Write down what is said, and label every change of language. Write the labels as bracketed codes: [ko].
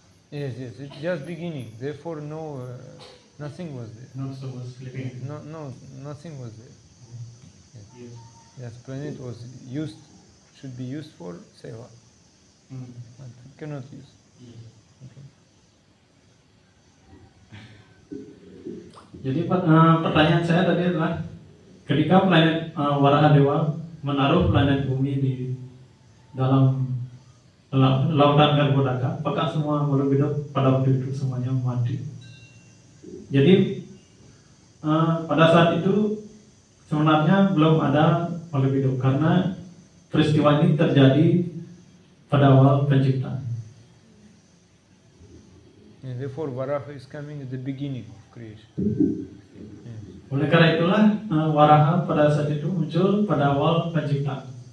[en] Yes, it's just beginning. Therefore, nothing was there. not so much living. No, nothing was there. Yes. Yes, planet was should be used for seva, but it cannot use. Okay. [id] Jadi pertanyaan saya tadi adalah ketika planet Warahadewa menaruh planet bumi di dalam lautan Garbhodaka, apakah semua makhluk hidup pada waktu itu semuanya mati? Jadi pada saat itu sebenarnya belum ada makhluk hidup karena peristiwa ini terjadi pada awal penciptaan. [en] And therefore, Varaha is coming at the beginning of creation. Yes. [id] Oleh karena itulah Waraha pada saat itu muncul pada awal penciptaan.